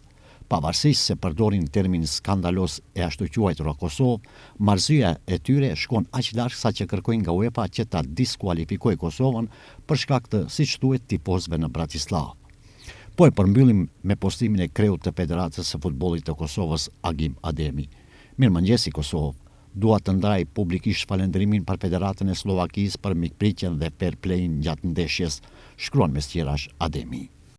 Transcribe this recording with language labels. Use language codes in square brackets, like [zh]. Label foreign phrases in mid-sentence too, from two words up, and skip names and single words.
[sq] Pavarësisht se përdorin termin skandalos e ashtu quajtur Kosovë, marrëzia e tyre shkon aq larg sa që kërkojnë nga UEFA që ta diskualifikojë Kosovën për shkak të, siç thuhet, tifozëve në Bratislav. Po e përmbyllim me postimin e kreut të Federatës së Futbollit të Kosovës, Agim Ademi. Mirëmëngjesi Kosovë. Dua të ndaj publikisht falënderimin për Federatën e Slovakisë për mikpritjen dhe [en] fair play- [sq] in gjatë ndeshjes, shkruan me sqarash Ademi.